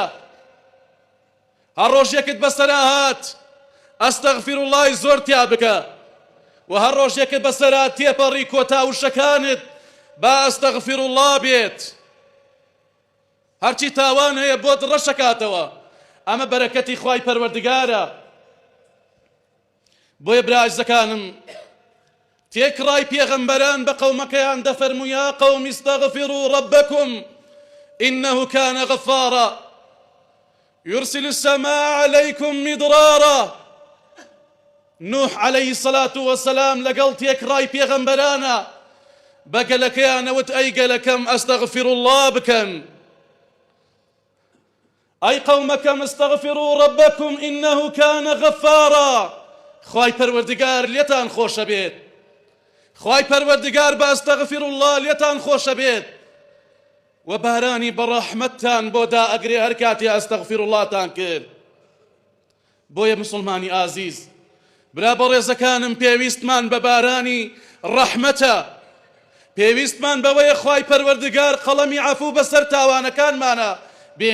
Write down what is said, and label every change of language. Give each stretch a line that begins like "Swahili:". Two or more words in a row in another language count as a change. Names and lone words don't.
Central Kurdish: هەر ڕۆژێکت بەسەرا هات
Arabic: ئەستەغفر اللهی
Central Kurdish: زۆر تیا بکە، و هەر ڕۆژێکت بەسەرا تێپەڕی کۆتاوشەکانت با
Arabic: ئەستەغفر الله
Central Kurdish: بێت، هەرچی تاوان هەیە بۆت ڕەشەکاتەوە. ئەمە بەرەکەتی خوای پەروەردگارە. بۆیە برایزەکانم تێکڕای پێغەمبەران بە قەومەکەیان دەفەرموو
Arabic: یا قەوم استەغفروا ربکم إنه كان غفارا يرسل السماء عليكم مدرارا.
Central Kurdish: نوح
Arabic: عليه الصلاة والسلام
Central Kurdish: لەگەڵ تێکڕای پێغەمبەرانە بە گەلەکەیانەوت ئەی گەلەکەم
Arabic: ئەستەغفر الله
Central Kurdish: بکەن.
Arabic: أي قوم كم استغفروا ربكم إنه كان غفارا.
Central Kurdish: خواي پروردگار لێتان خۆشە بێت، خواي پەروەردگار بە
Arabic: ئەستەغفر الله
Central Kurdish: لێتان خۆشە بێت و بارانی بەڕەحمەتتان بۆ دائەگرێ هەر کاتی
Arabic: ئەستەغفر اللهتان
Central Kurdish: کرد. بۆیە مسلمانی ئازیز، برا بەڕێزەکانم، پێویستمان بە بارانی ڕەحمەتە، پێویستمان بەوەیە خوای پەروەردگار قەڵەمی عەفو بەسەر تاوانەکانمانە بێنێت.